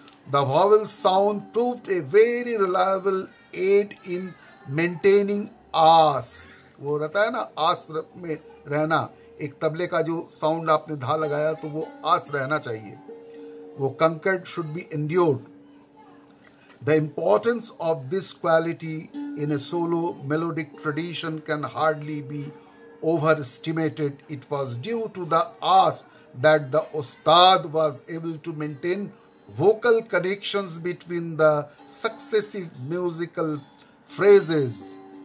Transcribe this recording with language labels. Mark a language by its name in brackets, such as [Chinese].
[English] The vowel sound proved a very reliable aid in maintaining aas. [Hindi] वो रहता है ना, आस में रहना. एक तबले का जो साउंड आपने धा लगाया तो वो आस रहना चाहिए. [English] वो concord should be endured. The importance of this quality in a solo melodic tradition can hardly be overestimated. It was due to the aas that the Ustad was able to maintain vocal connections between the successive musical phrases.